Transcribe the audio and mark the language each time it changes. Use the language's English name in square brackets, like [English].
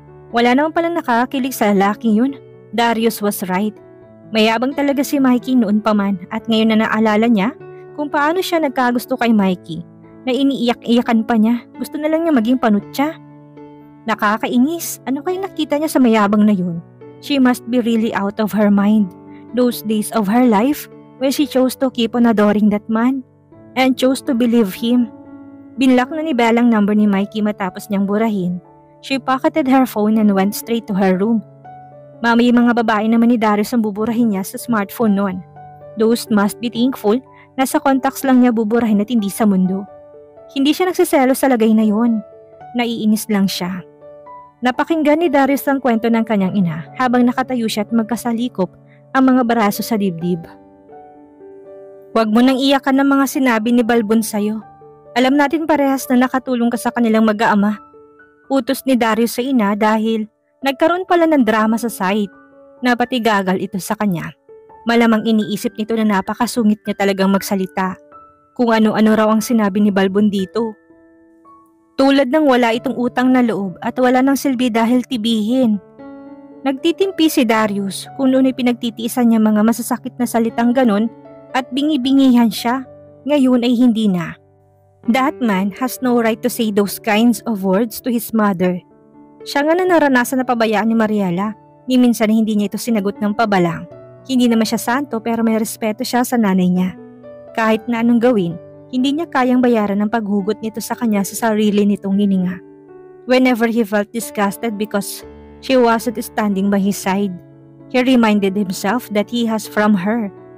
[Filipino] Wala naman palang nakakakilig sa lalaking yun. [English] Darius was right. [Filipino] Mayabang talaga si Mikey noon pa man at ngayon na naalala niya kung paano siya nagkagusto kay Mikey na iniiyak-iyakan pa niya. Gusto na lang niya maging panutya. Nakakainis. Ano kaya nakita niya sa mayabang na yun? [English] She must be really out of her mind. Those days of her life when she chose to keep on adoring that man and chose to believe him. [Filipino] Binlock na ni Bella ang number ni Mikey matapos niyang burahin. [English] She pocketed her phone and went straight to her room. [Filipino] May mga babae naman ni Darius ang buburahin niya sa smartphone noon. [English] Those must be thankful [Filipino] na sa contacts lang niya buburahin at hindi sa mundo. Hindi siya nagsiselo sa lagay na yon. Naiinis lang siya. Napakinggan ni Darius ang kwento ng kanyang ina habang nakatayo siya at magkasalikop ang mga baraso sa dibdib. Huwag mo nang iyakan ng mga sinabi ni Balbon sa'yo. Alam natin parehas na nakatulong ka sa kanilang mag-aama. Utos ni Darius sa ina dahil nagkaroon pala ng drama sa site. Napatigagal ito sa kanya. Malamang iniisip nito na napakasungit niya talagang magsalita. Kung ano-ano raw ang sinabi ni Balbon dito. Tulad ng wala itong utang na loob at wala ng silbi dahil tibihin. Nagtitimpi si Darius kung noon ay pinagtitiisan niya mga masasakit na salitang ganon at bingi-bingihan siya. Ngayon ay hindi na. [English] That man has no right to say those kinds of words to his mother. [Filipino] Siya nga na naranasan na pabayaan ni Mariela, ni minsan na hindi niya ito sinagot ng pabalang. Hindi naman siya santo pero may respeto siya sa nanay niya. Kahit na anong gawin, hindi niya kayang bayaran ang paghugot nito sa kanya sa sarili nitong hininga. [English] Whenever he felt disgusted because she wasn't standing by his side, he reminded himself that he has from her.